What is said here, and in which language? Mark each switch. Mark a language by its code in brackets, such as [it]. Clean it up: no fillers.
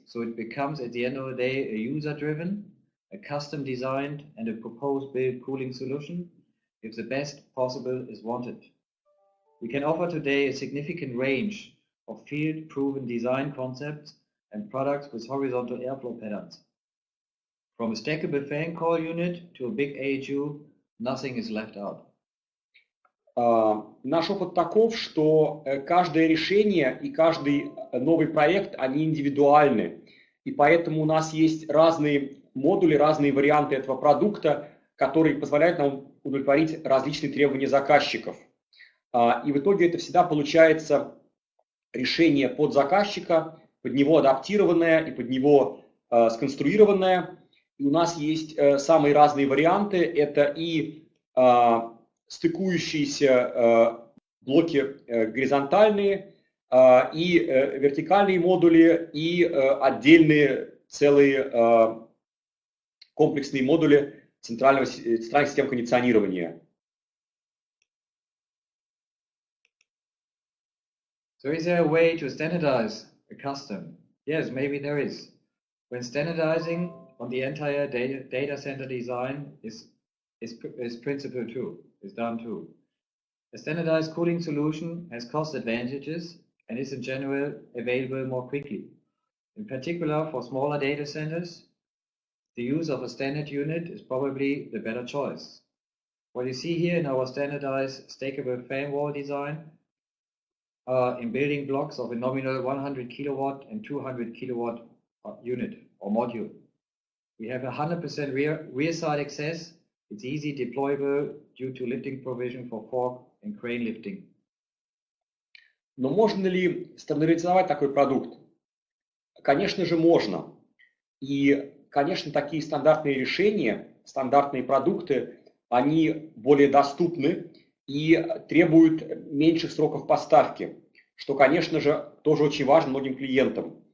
[en] So it becomes at the end of the day a user-driven, a custom designed and a proposed build cooling solution if the best possible is wanted. We can offer today a significant range of field-proven design concepts and products with horizontal airflow patterns. From a stackable fan coil unit to a big AHU, nothing is left out. [ru] Наш опыт таков, что каждое решение и каждый новый проект, они индивидуальны. И поэтому у нас есть разные модули, разные варианты этого продукта, которые позволяют нам удовлетворить различные требования заказчиков. И в итоге это всегда получается решение под заказчика, под него адаптированное и под него сконструированное. И у нас есть самые разные варианты. Это и стыкующиеся блоки горизонтальные, и вертикальные модули, и отдельные целые комплексные модули центральных систем кондиционирования. [en] So is there a way to standardize a custom? Yes, maybe there is. When standardizing on the entire data center design is principle too, is done too. A standardized cooling solution has cost advantages and is in general available more quickly. In particular for smaller data centers, the use of a standard unit is probably the better choice. What you see here in our standardized stackable fan wall design in building blocks of a nominal 100 kilowatt and 200 kilowatt unit or module. We have 100% rear side access. It's easy deployable due to lifting provision for fork and crane lifting. [ru] Но можно ли стандартизовать такой продукт? Конечно же, можно. И, конечно, такие стандартные решения, стандартные продукты, они более доступны и требуют меньших сроков поставки, что, конечно же, тоже очень важно многим клиентам.